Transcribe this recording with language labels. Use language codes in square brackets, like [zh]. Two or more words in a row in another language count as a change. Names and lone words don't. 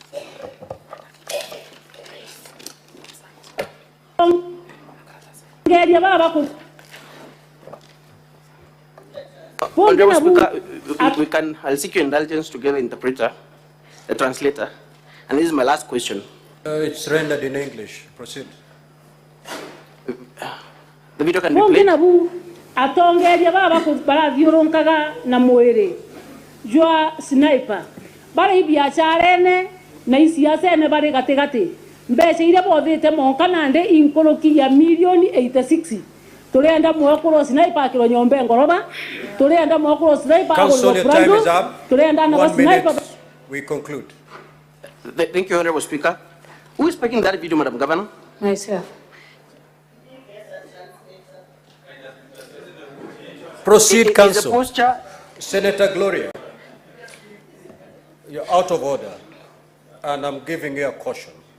[en] Honorable Speaker, I'll seek your indulgence to get the interpreter, the translator. And this is my last question. It's rendered in English. Proceed. The video can be played. [mer] atongeria baba barathiũrũrũkaga na mwĩrĩ jwa sniper bari biacara ene na isiasa ene bari gatigati mbeca iria bothite monka nande inkũrũkia milioni 86 turenda mwekũrwo sniper akĩrwo nyombe ngoroba turenda mwekũrwo sniper [en] Council, your time is up. [mer] turenda na [en] 1 minute. [mer] sniper. [en] We conclude. Thank you, Honorable Speaker. Who is speaking that video, Madam Governor? Myself. Proceed, Council. Posture. Senator Gloria, you're out of order, and I'm giving you a caution.